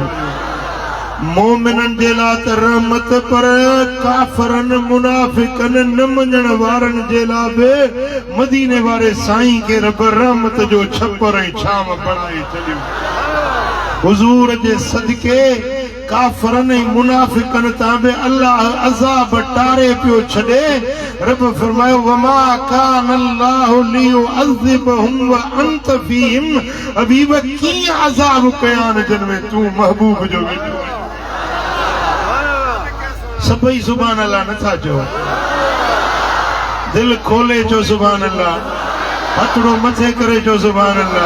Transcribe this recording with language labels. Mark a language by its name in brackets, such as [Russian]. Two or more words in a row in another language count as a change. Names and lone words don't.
[Sindhi] मोमिनन जे ला त रहमत पर काफरन मुनाफिकन न मञण वारन जे ला बि मदीने वारे साईं के रब रहमत जो छपर ऐं छाम बणाए छॾियो। हुजूर जे सदके काफरन ऐं मुनाफिकन तां बि अल्लाह अज़ाब टारे पियो छॾे। रब फरमायो [Arabic] وما كان الله ليعذبهم وأنت فيهم. [Sindhi] हबीब कीअं अज़ाब कयान जिन में तूं महबूब जो वेठो आहीं। सभई [Arabic] سبحان الله [Sindhi] नथा चओ, दिल खोले चो [Arabic] سبحان الله, [Sindhi] हथड़ो मथे करे चो [Arabic] سبحان الله.